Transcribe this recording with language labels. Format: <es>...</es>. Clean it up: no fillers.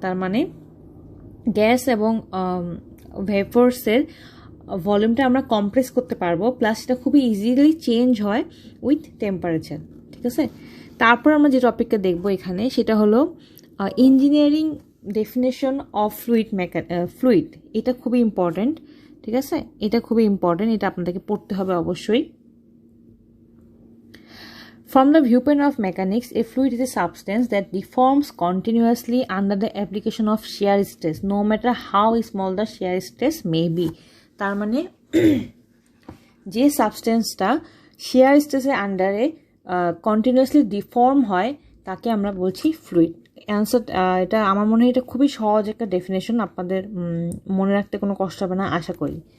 <bn>তার মানে গ্যাস এবং ভেপারসের ভলিউমটা আমরা কম্প্রেস করতে পারবো, প্লাস সেটা খুবই ইজিলি চেঞ্জ হয় উইথ টেম্পারেচার। ঠিক আছে, তারপর আমরা যে টপিকটা দেখবো এখানে সেটা হলো ইঞ্জিনিয়ারিং ডেফিনেশন অফ ফ্লুইড। এটা খুবই ইম্পর্টেন্ট। ঠিক আছে, এটা খুবই ইম্পর্টেন্ট, এটা আপনাদেরকে পড়তে হবে অবশ্যই।</bn> <en>From the viewpoint of mechanics, a fluid is a substance that deforms continuously under the application of shear stress, no matter how small the shear stress may be.</en> <bn>তার মানে যে সাবস্টেন্সটা shear স্ট্রেসের আন্ডারে কন্টিনিউয়াসলি ডিফর্ম হয় তাকে আমরা বলছি fluid. Answer এটা আমার মনে হয় এটা খুবই সহজ একটা ডেফিনেশন, আপনাদের মনে রাখতে কোনো কষ্ট হবে না আশা করি।</bn>